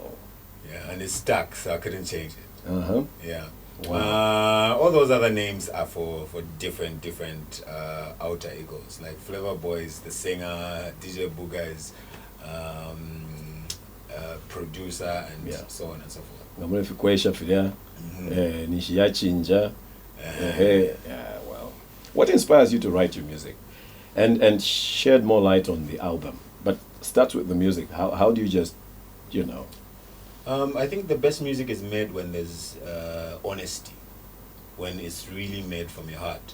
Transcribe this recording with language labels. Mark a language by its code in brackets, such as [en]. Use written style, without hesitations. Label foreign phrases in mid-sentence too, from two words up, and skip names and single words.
[en] Yeah, and it stuck, so I couldn't change it. Yeah. Wow. All those other names are for different alter egos. Like Flavor Boy is the singer, DJ Booga is producer, and Yeah. so on and so forth. [bem] ngamule fikwesha filia nishiyachinja [en] well, what inspires you to write your music, and shed more light on the album, but start with the music. How do you just, you know? I think the best music is made when there's honesty, when it's really made from your heart.